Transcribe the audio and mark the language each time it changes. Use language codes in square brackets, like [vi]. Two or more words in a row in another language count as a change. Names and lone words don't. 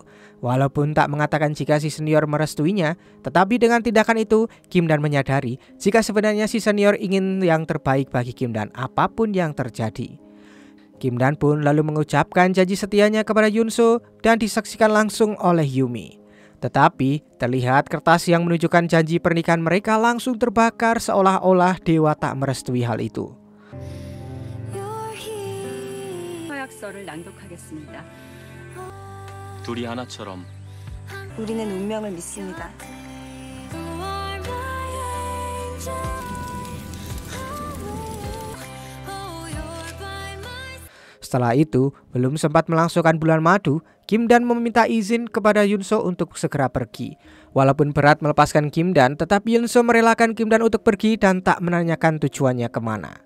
[id] Walaupun tak mengatakan jika si senior merestuinya, tetapi dengan tindakan itu, Kim Dan menyadari jika sebenarnya si senior ingin yang terbaik bagi Kim Dan apapun yang terjadi. Kim Dan pun lalu mengucapkan janji setianya kepada Yunso dan disaksikan langsung oleh Yumi. Tetapi terlihat kertas yang menunjukkan janji pernikahan mereka langsung terbakar seolah-olah dewa tak merestui hal itu. [ko] 서약서를 낭독하겠습니다. 둘이 하나처럼 우리는 운명을 믿습니다. [id] Setelah itu, belum sempat melangsungkan bulan madu, Kim Dan meminta izin kepada Yunso untuk segera pergi. Walaupun berat melepaskan Kim Dan, tetapi Yunso merelakan Kim Dan untuk pergi dan tak menanyakan tujuannya kemana.